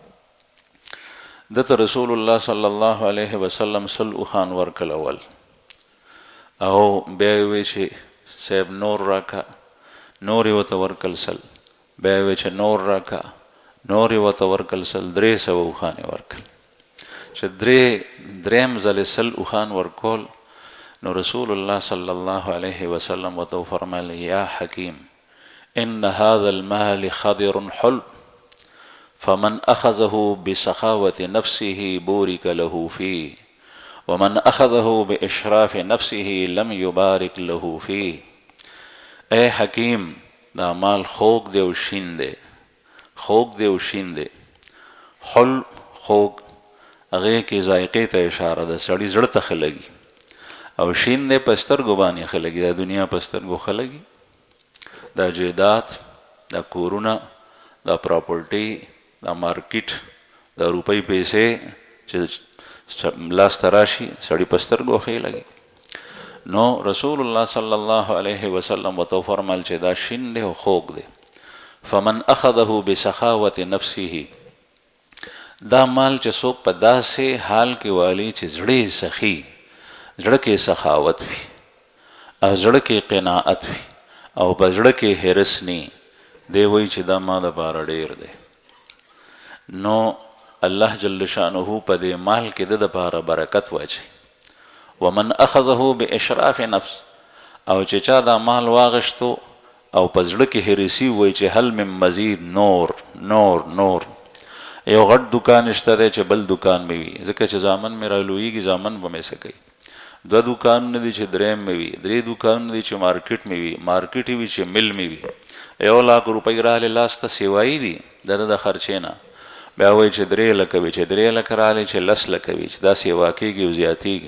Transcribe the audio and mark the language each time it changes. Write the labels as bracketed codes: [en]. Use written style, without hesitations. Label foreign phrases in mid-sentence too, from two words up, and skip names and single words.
[ps] دته رسول الله [ar] صلی الله علیه وسلم [ps] 100 اوښان ورکړل اول، او بیا یې وی چې صاحب نور راکه، نور یې ورته ورکړل 100، بیا یې وی چې نور راکه، نور یې ورته ورکړل 100، 300 اوښان یې ورکړل. چې دریم ځل 100 اوښان ورکول، نو رسول الله [ar] صلی الله علیه وسلم [ps] ورته فرمایل [ar] یا حکیم ان هذا المال خضر حل فمن اخذه بسخاوة نفسه بورك له فيه ومن اخذه باشراف نفسه لم يبارك له فيه [ps] اے حکیم دا مال خوږ دی او شین دی، خوږ دی او شین دی. حل خوږ هغې کې ذایقې ته اشاره ده، سړي زړه ته ښه لګي، او شین دی په سترګو باندې ښه لګي، دا دنیا په سترګو ښه لګي. دا جایداد، دا کورونه، دا پراپرټي، دا مارکیټ، دا روپۍ پیسې چې لاس ته راشي سړي په سترګو ښې لګي. نو رسول الله [ar] صلی الله علیه وسلم [ps] ورته فرمایل چې دا شین دی او خوږ دی. [ar] فمن اخذه بسخاوة نفسه، [ps] دا مال چې څوک په داسې حال کې والی چې زړه یې سخي، زړه کې سخاوت وي او زړه کې قناعت وي او په زړه کې حرص نی، دی وایي چې دا ما دپاره ډېر دی. نو الله [ar] جل شانه [ps] په دې مال کې د دپاره برکت واچوي. [ar] ومن اخذه باشراف نفس، [ps] او چې چا دا مال واغشتو او په زړه کې حرصي وایي چې [ar] هل من مزید، [ps] نور نور نور. یو غټ دکان شته دی چې بل دکان مې وي، ځکه چې زامن مې رالویږي، زامن به مې څه کوي. دوه دکانونه دي چې دریم مې وي، درې دکانونه دي چې مارکیټ مې وي، مارکیټ وي چې مل مې وي. 1 लाख روپۍ راغلې لاس ته سیوایي دي د ده د خرچې نه، بیا وایي چې 3 لکه وي، چې 3 لکه راغلې چې 10 لکه وي، چې دا سیوا کېږي او زیاتېږي.